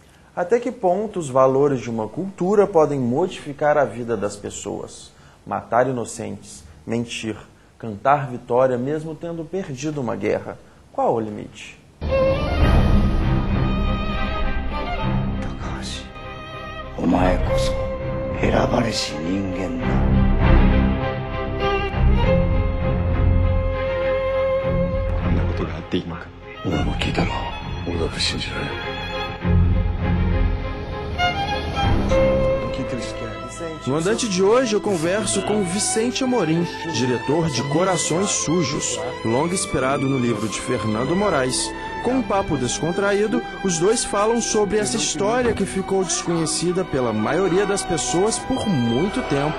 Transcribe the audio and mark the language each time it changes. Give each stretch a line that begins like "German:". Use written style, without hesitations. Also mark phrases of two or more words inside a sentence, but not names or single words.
Portuguese: Até que ponto os valores de uma cultura podem modificar a vida das pessoas? Matar inocentes, mentir, cantar vitória mesmo tendo perdido uma guerra. Qual o limite?
Japanese: Takahashi, お前こそ選ばれし人間だ。こんなことがあっていいのか。お前も聞いたろ。俺だって信じられる。
Portuguese: No Andante de hoje eu converso com Vicente Amorim, diretor de Corações Sujos, longa inspirado no livro de Fernando Moraes. Com um papo descontraído, os dois falam sobre essa história que ficou desconhecida pela maioria das pessoas por muito tempo.